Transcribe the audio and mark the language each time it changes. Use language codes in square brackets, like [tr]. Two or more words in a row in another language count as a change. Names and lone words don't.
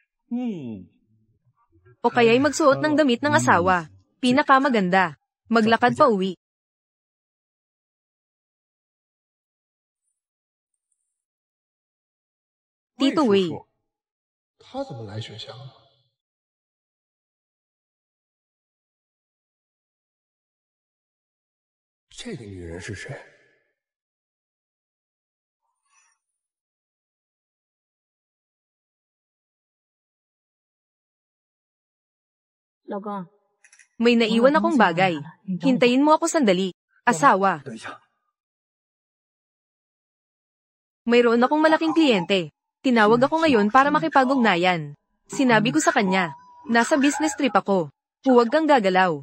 [tl] O kaya'y magsuot ng damit ng asawa. Pinakamaganda. Maglakad pa uwi. Tito Wei. [zh] 他怎么来学校？这个女人是谁？老公， [tl] May naiwan akong bagay. Hintayin mo ako sandali. Asawa. [zh] 等一下， [tl] Mayroon akong malaking kliyente. Tinawag ako ngayon para makipag-ugnayan. Sinabi ko sa kanya, nasa business trip ako. Huwag kang gagalaw.